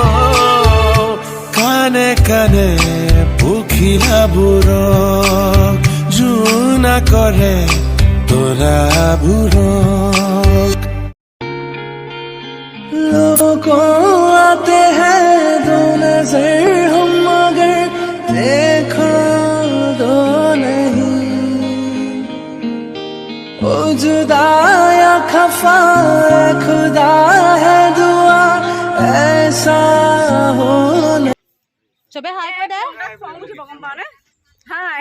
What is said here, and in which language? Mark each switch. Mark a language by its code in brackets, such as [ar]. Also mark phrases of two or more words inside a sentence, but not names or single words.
[as] কানে কানে পখিলাবোৰক জোনা কৰে তৰাবোৰক। [hi] लोगों आते हैं दो नजर हम मगर देखो दो नहीं, ओ जुदा या खफा खुदा है दुआ ऐसा हो नहीं। [as] চবে হাই কৈ দে। হাই।